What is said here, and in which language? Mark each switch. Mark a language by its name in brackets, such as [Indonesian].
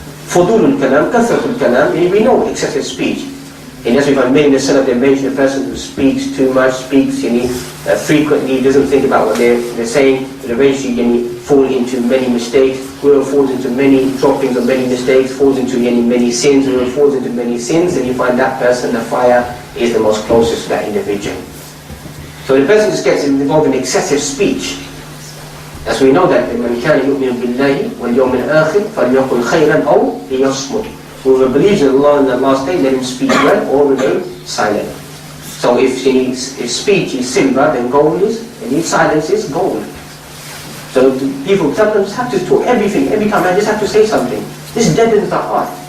[Arabic] Fudul al-kalam, kathrat al-kalam, [English] we know excessive speech. And as we find many in the Salaf, they mention a person who speaks too much, speaks frequently, doesn't think about what they're saying, and eventually fall into many mistakes. Whoever falls into many droppings of many mistakes, falls into many sins, whoever falls into many sins, and you find that person, the fire is the most closest to that individual. So the person just gets involved in excessive speech. As we know that, [Arabic] مَنْ كَانَ يُؤْمِنُ بِاللَّهِ وَالْيَوْمِ الْآخِرِ فَلْيَقُلْ خَيْرًا أَوْ لِيَصْمُتْ. [English] Whoever believes in Allah and the last day, let him speak well or remain silent. So if speech is silver, then gold is, and if silence is gold. So people sometimes have to talk everything, every time I just have to say something. This deadens the heart.